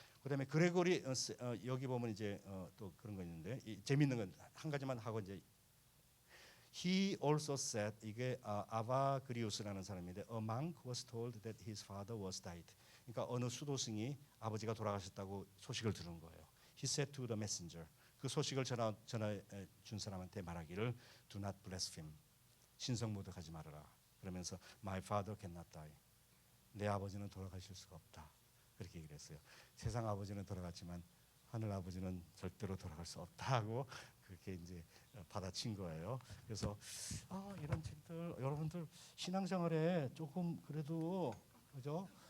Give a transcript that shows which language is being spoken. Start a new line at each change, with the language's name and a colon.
Korean: 그다음에 그레고리 여기 보면 이제 또 그런 거 있는데, 재밌는 건 한 가지만 하고 이제
English: He also said,
Korean: 이게 아바그리우스라는 사람인데
English: A monk was told that his father was died.
Korean: 그러니까 어느 수도승이 아버지가 돌아가셨다고 소식을 들은 거예요.
English: He said to the messenger,
Korean: 그 소식을 전해 준 사람한테 말하기를
English: Do not blaspheme.
Korean: 신성모독하지 말아라. 그러면서
English: My father cannot die.
Korean: 내 아버지는 돌아가실 수가 없다. 그렇게 얘기를 했어요. 세상 아버지는 돌아갔지만 하늘 아버지는 절대로 돌아갈 수 없다고 그렇게 이제 받아친 거예요. 그래서 이런 책들 여러분들 신앙생활에 조금 그래도, 그죠?